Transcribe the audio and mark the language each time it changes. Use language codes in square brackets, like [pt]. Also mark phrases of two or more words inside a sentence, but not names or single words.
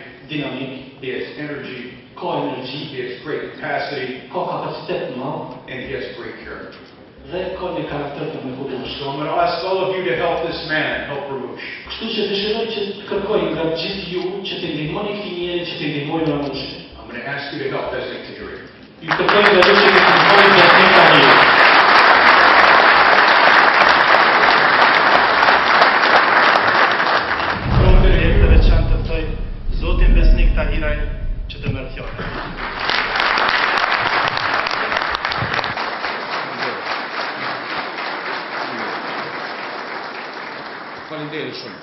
[en] He has energy. He has great capacity. And he has great character. So I'm going to ask all of you to help this man help Ramush. I'm going to ask you to help Besnik Tahiri. [sq] Zotin Besnik Tahiraj që të merr fjalën. Faleminderit shumë.